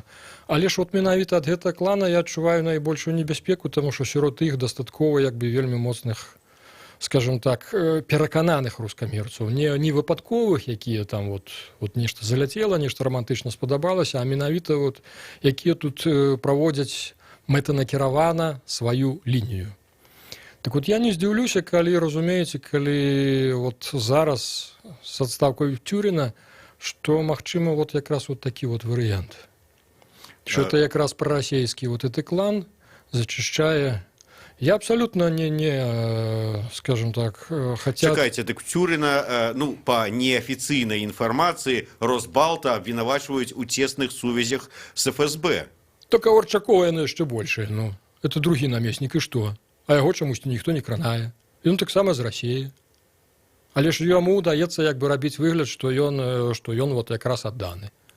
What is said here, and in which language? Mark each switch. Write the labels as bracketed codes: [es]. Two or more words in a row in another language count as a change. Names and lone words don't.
[be] Але ж от менавіта ад гэтага клана я адчуваю найбольшую небяспеку, таму што сярод іх дастаткова як бы вельмі моцных, [ru] скажем так, [be] перакананых рускамірцаў, не выпадковых, якія там вот нешта заляцела, нешта рамантычна спадабалася, а менавіта вот якія тут праводзяць мэтанакіравана сваю лінію. [ru] Так вот, [be] я не здзіўлюся, калі, разумееце, калі вот зараз з адстаўкай Тюріна, што магчыма вот якраз вот такі вот варыянт. Што это якраз прарасійскі вот гэты клан зачышчае. [ru] Я абсолютно скажем так, хотят... Чакайте, так Тюрина, ну, по неофициальной информации, Росбалта обвинувачивают у тесных сувязях с ФСБ. [be] Так Орчакова яно яшчэ большае, ну. Это другі намеснік, і што? А яго чамусьці ніхто не кранае. Ён таксама з Расіі. Але ж яму удаецца як бы рабіць выгляд, што ён вот якраз адданы.